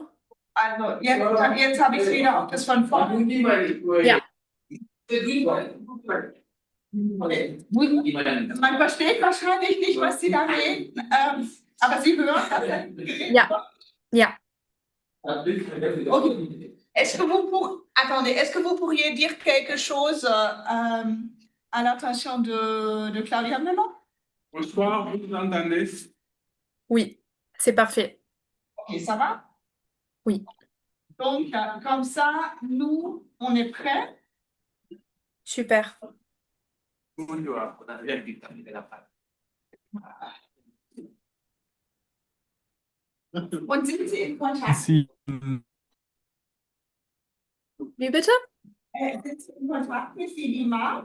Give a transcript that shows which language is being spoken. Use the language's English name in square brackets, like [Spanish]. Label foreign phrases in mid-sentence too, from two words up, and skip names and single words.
[German] Also, jetzt habe ich es wieder auf das von vorne. Ja. Okay. Man versteht wahrscheinlich nicht, was Sie da reden, aber Sie hören das. Ja. Ja. Okay. [French] Attendez, est-ce que vous pourriez dire quelque chose à l'attention de Claudia Müller? Bonsoir, vous entendez? Oui, c'est parfait. Ok, ça va? Oui. Donc, comme ça, nous, on est prêts. Super. [German] Und sind Sie in Kontakt? Sie, Wie bitte? Sind Sie in Kontakt mit Sidima?